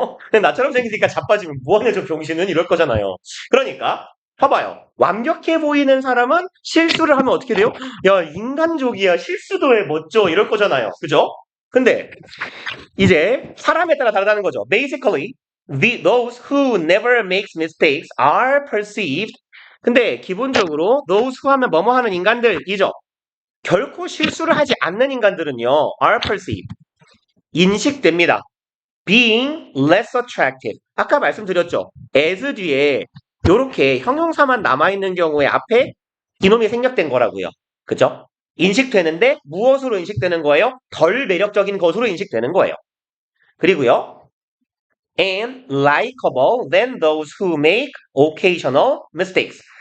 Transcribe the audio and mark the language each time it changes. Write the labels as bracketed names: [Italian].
[Korean] 근데 나처럼 생기니까 자빠지면 뭐하냐 저 병신은 이럴 거잖아요. 그러니까 봐봐요. 완벽해 보이는 사람은 실수를 하면 어떻게 돼요? 야 인간적이야 실수도 해 멋져 이럴 거잖아요. 그죠? 근데 이제 사람에 따라 다르다는 거죠. [English] Basically, those who never makes mistakes are perceived. [Korean] 근데 기본적으로 [English] those who [Korean] 하면 뭐뭐 하는 인간들이죠. 결코 실수를 하지 않는 인간들은요. [English] are perceived. [Korean] 인식됩니다. [English] being less attractive. [Korean] 아까 말씀드렸죠. as 뒤에 이렇게 형용사만 남아있는 경우에 앞에 이놈이 생략된 거라고요. 그죠? 인식되는데 무엇으로 인식되는 거예요? 덜 매력적인 것으로 인식되는 거예요. 그리고요. [English] and likable than those who make occasional mistakes.